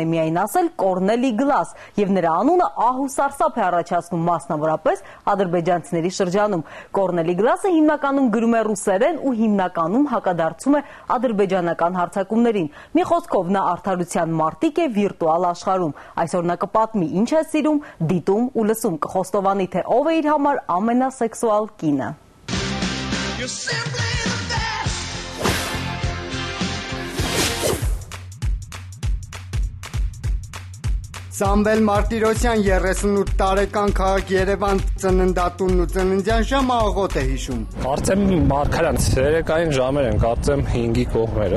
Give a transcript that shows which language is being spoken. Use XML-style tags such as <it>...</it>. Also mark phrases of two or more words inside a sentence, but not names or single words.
<hy>միայն ասել Կորնելի Գլաս, եւ նրա անունը ահ ու սարսափ է առաջացնում մասնավորապես ադրբեջանցիների շրջանում։ Կորնելի Գլասը հիմնականում գրում է ռուսերեն ու հիմնականում հակադարձում է ադրբեջանական հարձակումներին։ Մի խոսքով նա արդարության մարտիկ է վիրտուալ աշխարհում։ Այսօր նա կպատմի ինչ է սիրում, դիտում ու լսում, կխոստովանի թե ով է իր համար ամենասեքսուալ կինը։</hy> <en>You're simply the best.</en> <hy>Սամվել Մարտիրոսյան 38 տարեկան քաղաք Երևան ծննդատունն ու ծննդյան ժամը աղոտ է հիշում։ Կարծեմ Մարգարյան ցերեկային ժամեր են, կարծեմ 5-ի կողմերը։</hy>